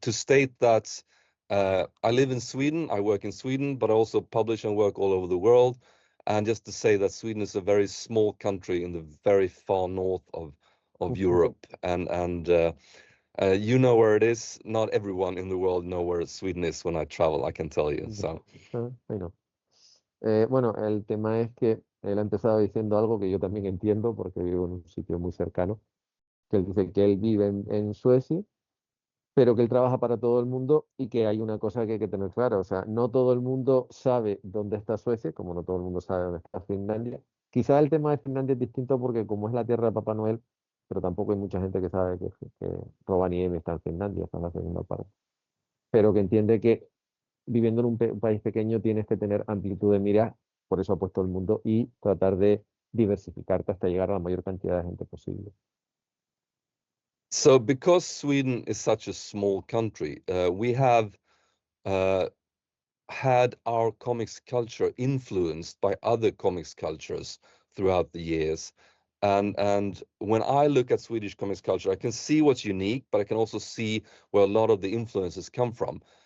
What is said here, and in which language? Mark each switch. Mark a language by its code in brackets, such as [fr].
[en] to state that I live in Sweden, I work in Sweden, but I also publish and work all over the world. And just to say that Sweden is a very small country in the very far north of Europe. And you know where it is. Not everyone in the world know where Sweden is when I travel, I can tell you. So. [es] Ahí no. Bueno, el tema es que él ha empezado diciendo algo que yo también entiendo porque vivo en un sitio muy cercano, que él dice que él vive en Suecia, pero que él trabaja para todo el mundo y que hay una cosa que hay que tener clara, o sea, no todo el mundo sabe dónde está Suecia, como no todo el mundo sabe dónde está Finlandia. Quizá el tema de Finlandia es distinto porque como es la tierra de Papá Noel, pero tampoco hay mucha gente que sabe que Rovaniemi está en Finlandia, está en la segunda parte, pero que entiende que viviendo en un país pequeño tienes que tener amplitud de miras, por eso ha puesto el mundo, y tratar de diversificarte hasta llegar a la mayor cantidad de gente posible. [en] So because Sweden is such a small country, we have uh, had our comics culture influenced by other comics cultures throughout the years. And when I look at Swedish comics culture, I can see what's unique, but I can also see where a lot of the influences come from.